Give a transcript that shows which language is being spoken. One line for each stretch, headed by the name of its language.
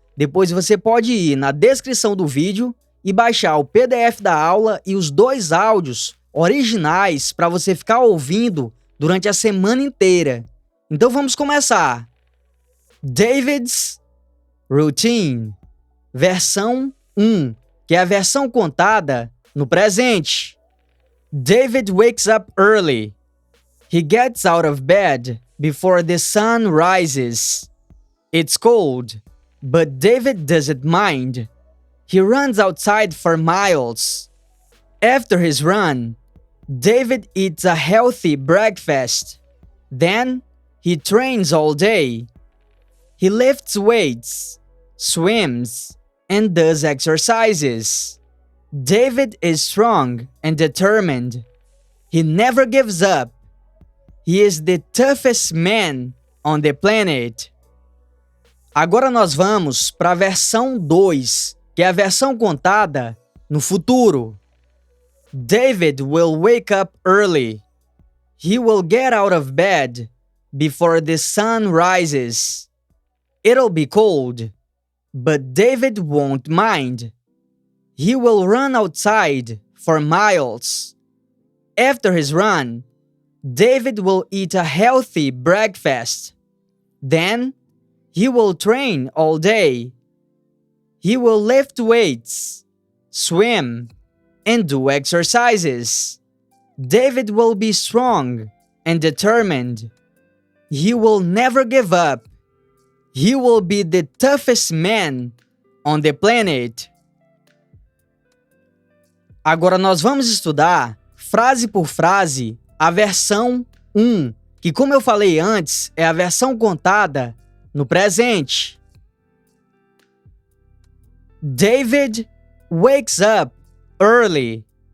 Portuguese: Depois você pode ir na descrição do vídeo e baixar o PDF da aula e os dois áudios originais para você ficar ouvindo durante a semana inteira. Então vamos começar. David's Routine, versão 1, que é a versão contada no presente.
English: David wakes up early. He gets out of bed before the sun rises. It's cold, but David doesn't mind. He runs outside for miles. After his run, David eats a healthy breakfast. Then, he trains all day. He lifts weights, swims, and does exercises. David is strong and determined. He never gives up. He is the toughest man on the planet.
Portuguese: Agora nós vamos para a versão 2, que é a versão contada no futuro.
English: David will wake up early. He will get out of bed before the sun rises. It'll be cold, but David won't mind. He will run outside for miles. After his run, David will eat a healthy breakfast. Then, he will train all day. He will lift weights, swim, and do exercises. David will be strong and determined. He will never give up. He will be the toughest man on the planet.
Portuguese: Agora nós vamos estudar, frase por frase, a versão 1, que como eu falei antes, é a versão contada no presente.
English: David wakes up early.